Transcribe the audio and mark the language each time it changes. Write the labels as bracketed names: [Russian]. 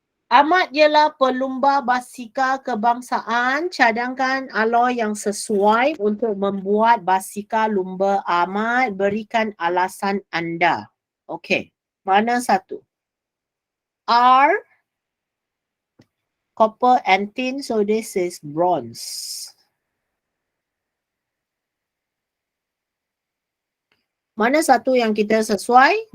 [Malay] Ahmad ialah pelumba basikal kebangsaan. Cadangkan alloy yang sesuai untuk membuat basikal lumba Ahmad. Berikan alasan anda. Okay, mana satu? [English] R, copper and tin, so this is bronze. [Malay] Mana satu yang kita sesuai?